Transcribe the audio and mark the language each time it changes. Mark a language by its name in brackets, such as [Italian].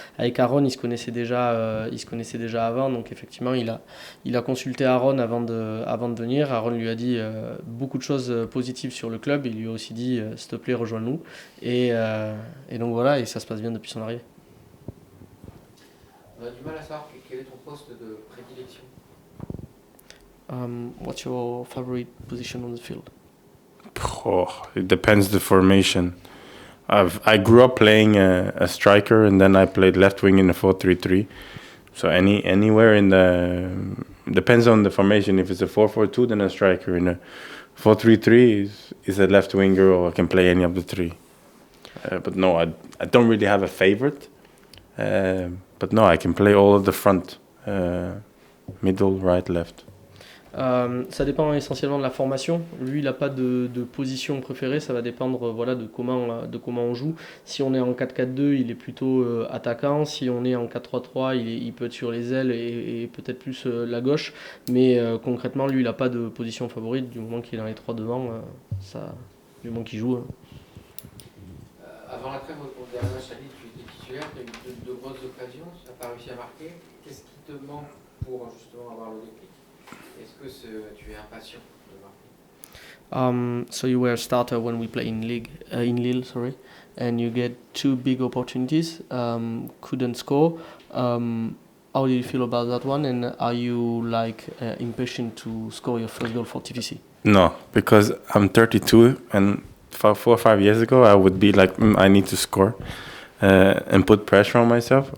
[French] Avec Aaron, il se connaissait déjà avant, donc effectivement il a consulté Aaron avant de venir. Aaron lui a dit beaucoup de choses positives sur le club, il lui a aussi dit s'il te plaît rejoins-nous, et donc voilà, et ça se passe bien depuis son arrivée. On a du mal à savoir quel est ton poste de prédilection. [English] What's your favorite position on the field? Oh, it depends the formation. I grew up playing a striker, and then I played left wing in the 4-3-3. So anywhere in the depends on the formation. If it's a 4-4-2, then a striker. In a 4-3-3 is a left winger, or I can play any of the three. But no, I don't really have a favorite. But no, I can play all of the front, middle, right, left. [French] Ça dépend essentiellement de la formation. Lui, il n'a pas de position préférée, ça va dépendre de comment on joue. Si on est en 4-4-2, il est plutôt attaquant. Si on est en 4-3-3, il peut être sur les ailes et peut-être plus la gauche. Mais concrètement, lui, il n'a pas de position favorite. Du moment qu'il est dans les trois devant, du moment qu'il joue. Avant la trêve au dernier match à Lille, tu étais titulaire, tu as eu de grosses occasions, tu n'as pas réussi à marquer. Qu'est-ce qui te manque pour justement avoir le déclic? Est-ce que tu es impatient de marquer? [English] So you were a starter when we play in Lille, and you get two big opportunities, couldn't score. How do you feel about that one, and are you impatient to score your first goal for TFC? No, because I'm 32, and 4 or 5 years ago I would be like, I need to score and put pressure on myself.